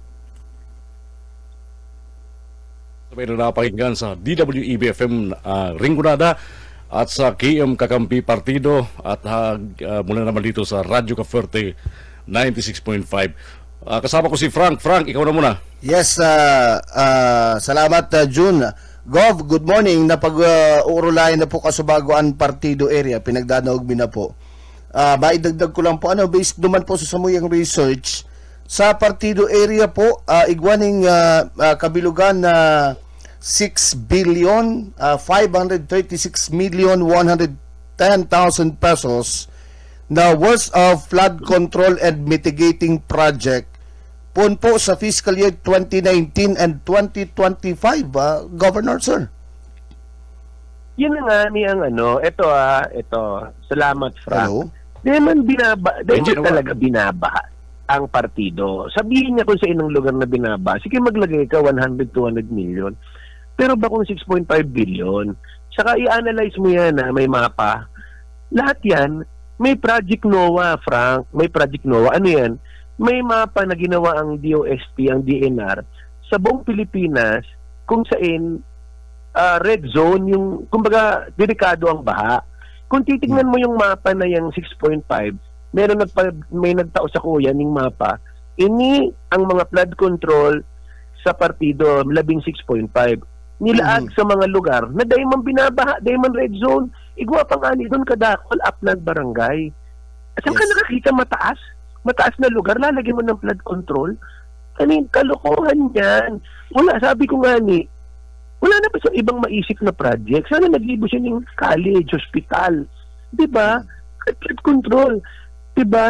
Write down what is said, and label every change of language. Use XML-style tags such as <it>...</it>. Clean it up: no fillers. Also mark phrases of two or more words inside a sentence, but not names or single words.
<tl>Sabay na napakinggan sa DWEB-FM Rinconada at sa KM Kakampi Partido at mula naman dito sa Radyo Kaforte 96.5. Kasama ko si Frank. Frank, ikaw na muna. Yes, salamat June.</tl> <en>Gov, good morning.</en> <bik>Napag-uurulayan na po Kasubaguan Partido area. Pinagdanaog na po. Maidagdag ko lang po, based naman po sa samuyang research, sa Partido area po, igwaning kabilugan na 6,536,110,000 pesos na worth of flood control and mitigating project po sa</bik> <en>fiscal year 2019 and 2025, Governor, sir.</en> <tl>Yun na nga niyang ito, salamat, Frank. Di man talaga binabaha ang partido.</tl> <bik>Sabihin niya kung sa inong lugar na binaba, sige maglagay ka 100-200 million. Pero ba kung 6.5 billion?</bik> <tl>Saka i-analyze mo yan na may mapa. Lahat yan, May Project NOAA, Frank. May Project NOAA. Ano yan? May mapa na ginawa ang DOST, ang DNR, sa buong Pilipinas kung saan</tl> <en>red zone,</en> <tl>yung, kumbaga, delikado ang baha. Kung titignan mo yung mapa na yung 6.5,</tl> <bik>may nagtao sa kuya ng mapa, ini ang mga</bik> <en>flood control</en> <bik>sa partido, 16.5. Nilaag sa mga lugar na dahil man binabaha, dahil man</bik> <en>red zone,</en> <bik>igwa pa nga ni doon kadakol,</bik> <en>upland barangay.</en> <tl>Saan ka nakakita mataas? Mataas na lugar, lalagyan mo ng</tl> <en>flood control?</en> <bik>Kaning kalokohan yan.</bik> <tl>Wala, sabi ko nga ni, wala na ba sa ibang maisip na project?</tl> <bik>Sana nag-ibo siya ng college, hospital.</bik> <tl>Diba?</tl> <en>Flood control.</en> <tl>Diba?</tl>